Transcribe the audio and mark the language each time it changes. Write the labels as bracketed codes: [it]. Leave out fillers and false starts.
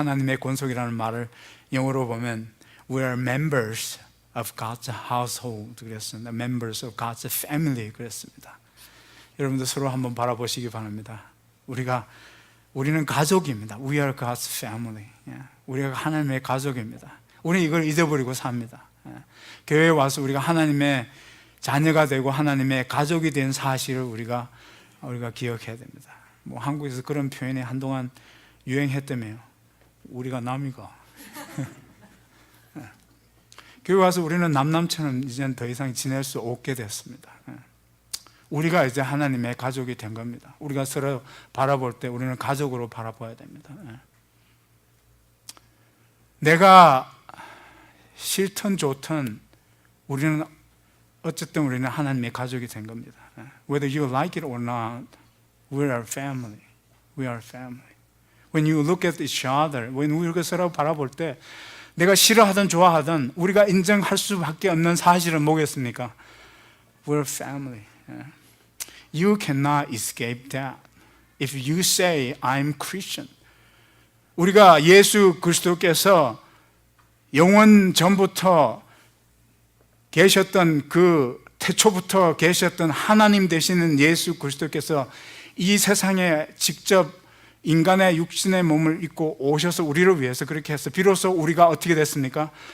[ko] 하나님의 권속이라는 말을 영어로 보면 [en] We are members of God's household [ko] 그랬습니다. [en] Members of God's family [ko] 그랬습니다. 여러분들 서로 한번 바라보시기 바랍니다. 우리는 가족입니다. [en] We are God's family. [ko] 우리가 하나님의 가족입니다. 우리는 이걸 잊어버리고 삽니다. 교회에 와서 우리가 하나님의 자녀가 되고 하나님의 가족이 된 사실을 우리가 기억해야 됩니다. 뭐 한국에서 그런 표현이 한동안 유행했다며요. 우리가 남이가. 교회 와서 우리는 남남처럼 이제는 더 이상 지낼 수 없게 됐습니다. 우리가 이제 하나님의 가족이 된 겁니다. 우리가 서로 바라볼 때 우리는 가족으로 바라봐야 됩니다. 내가 싫든 좋든 어쨌든 우리는 하나님의 가족이 된 겁니다. [en] Whether you like it or not, we are family. We are family. When you look at each other, when [ko] 우리가 서로 바라볼 때 내가 싫어하든 좋아하든 우리가 인정할 수밖에 없는 사실은 뭐겠습니까? [en] We're family. You cannot escape that. If you say I'm Christian, [ko] 우리가 예수 그리스도께서 영원 전부터 계셨던 그 태초부터 계셨던 하나님 되시는 예수 그리스도께서 이 세상에 직접 인간의 육신의 몸을 입고 오셔서 우리를 위해서 그렇게 해서 비로소 우리가 어떻게 됐습니까?